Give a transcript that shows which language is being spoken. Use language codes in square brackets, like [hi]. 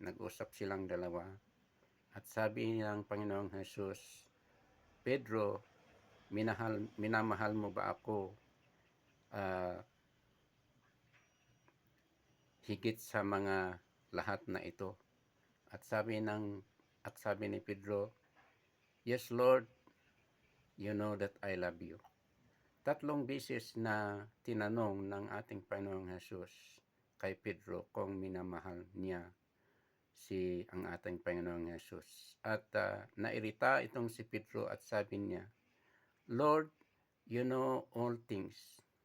[tl] Nag-usap silang dalawa. At sabi ng Panginoong Hesus, Pedro, minamahal mo ba ako higit sa mga lahat na ito? At sabi ni Pedro, [en] yes Lord, you know that I love you. [tl] 3 beses na tinanong ng ating Panginoong Hesus kay Pedro kung minamahal niya ang ating Panginoong Hesus. At nairita itong si Pedro at sabi niya, [en] Lord, you know all things.